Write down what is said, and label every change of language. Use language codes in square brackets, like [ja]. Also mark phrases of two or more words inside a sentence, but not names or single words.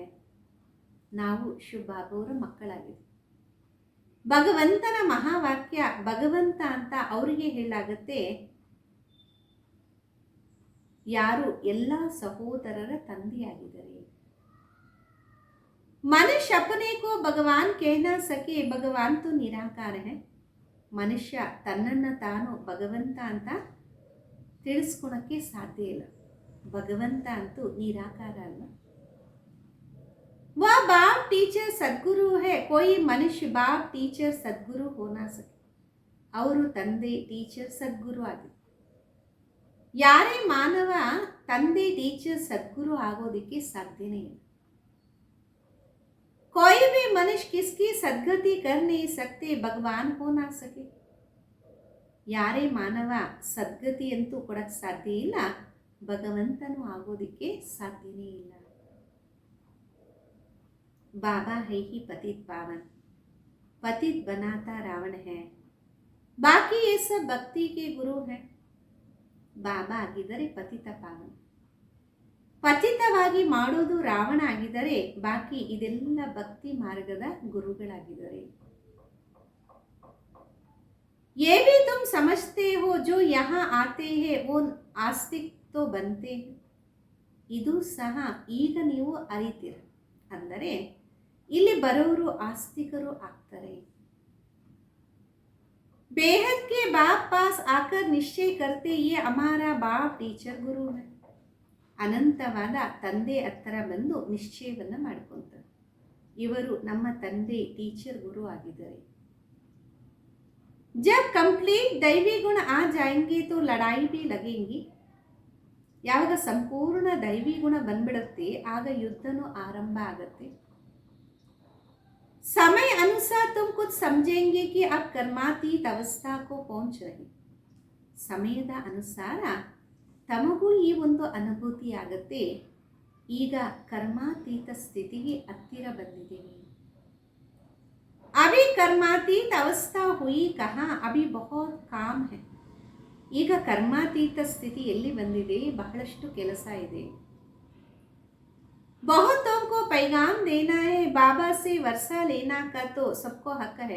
[kn] ನಾವು ಶಿವ ಬಾಬಾವರ ಮಕ್ಕಳಾಗಿದ್ದೀವಿ. ಭಗವಂತನ ಮಹಾವಾಕ್ಯ ಭಗವಂತ ಅಂತ ಅವರಿಗೆ ಹೇಳಲಾಗುತ್ತೆ, ಯಾರು ಎಲ್ಲ ಸಹೋದರರ ತಂದೆಯಾಗಿದ್ದಾರೆ. [hi] ಮನುಷ್ಯ अपने को भगवान कह ना सके, भगवान तो निराकार है. [kn] ಮನುಷ್ಯ ತನ್ನನ್ನು ತಾನು ಭಗವಂತ ಅಂತ ತಿಳಿಸ್ಕೊಳಕ್ಕೆ ಸಾಧ್ಯ ಇಲ್ಲ. ಭಗವಂತ ಅಂತೂ ನಿರಾಕಾರ ಅಲ್ಲ. [hi] वह बाप टीचर सद्गुरु है, कोई मनुष्य बाप टीचर सद्गुरु हो ना सके. [kn] ಅವರು ತಂದೆ ಟೀಚರ್ ಸದ್ಗುರು ಆಗಿದೆ. ಯಾರೇ ಮಾನವ ತಂದೆ ಟೀಚರ್ ಸದ್ಗುರು ಆಗೋದಕ್ಕೆ ಸಾಧ್ಯನೇ ಇಲ್ಲ. [hi] कोई भी मनुष्य किसकी सद्गति कर नहीं सकते, भगवान हो ना सके. [kn] ಯಾರೇ ಮಾನವ ಸದ್ಗತಿ ಅಂತೂ ಕೊಡಕ್ಕೆ ಸಾಧ್ಯ ಇಲ್ಲ, ಭಗವಂತನು ಆಗೋದಕ್ಕೆ ಸಾಧ್ಯನೇ ಇಲ್ಲ. [hi] बाबा है ही पतित पावन, पतित बनाता रावण है, बाकी ये सब भक्ति के गुरु हैं. [kn] ಬಾಬಾ ಆಗಿದ್ದರೆ ಪತಿತ ಪಾವನ, ಪತಿತವಾಗಿ ಮಾಡೋದು ರಾವಣ ಆಗಿದ್ದರೆ ಬಾಕಿ ಇದೆಲ್ಲ ಭಕ್ತಿ ಮಾರ್ಗದ ಗುರುಗಳಾಗಿದ್ದಾರೆ. [hi] ये भी तुम समझते हो जो यहाँ आते हैं वो आस्तिक तो बनते हैं. [kn] ಇದು ಸಹ ಈಗ ನೀವು ಅರಿತೀರ, ಅಂದರೆ ಇಲ್ಲಿ ಬರೋರು ಆಸ್ತಿಕರು ಆಗ್ತಾರೆ. [hi] बेहद के बाप पास आकर निश्चय करते ये हमारा बाप टीचर गुरु है. [kn] ಅನಂತವಾದ ತಂದೆ ಹತ್ತಿರ ಬಂದು ನಿಶ್ಚಯವನ್ನು ಮಾಡ್ಕೊತಾರೆ, ಇವರು ನಮ್ಮ ತಂದೆ ಟೀಚರ್ ಗುರು ಆಗಿದ್ದಾರೆ. [hi] जब कंप्लीट दैवी गुण आ जाएंगे तो लड़ाई भी लगेंगी. [kn] ಯಾವಾಗ ಸಂಪೂರ್ಣ ದೈವಿ ಗುಣ ಬಂದ್ಬಿಡುತ್ತೆ ಆಗ ಯುದ್ಧನೂ ಆರಂಭ ಆಗುತ್ತೆ. [hi] समय अनुसार तुम कुछ समझेंगे कि अब कर्मातीत अवस्था को पहुंच रहे. [kn] ಸಮಯದ ಅನುಸಾರ ತಮಗೂ ಈ ಒಂದು ಅನುಭೂತಿ ಆಗುತ್ತೆ, ಈಗ ಕರ್ಮಾತೀತ ಸ್ಥಿತಿಗೆ ಹತ್ತಿರ ಬಂದಿದ್ದೀವಿ. [hi] अभी कर्मातीत अवस्था हुई कहाँ, अभी बहुत काम है. [kn] ಈಗ ಕರ್ಮಾತೀತ ಸ್ಥಿತಿ ಎಲ್ಲಿ ಬಂದಿದೆ, ಬಹಳಷ್ಟು ಕೆಲಸ ಇದೆ. [hi] बहुतों को पैगाम देना है, बाबा से वर्षा लेना का तो सबको हक है.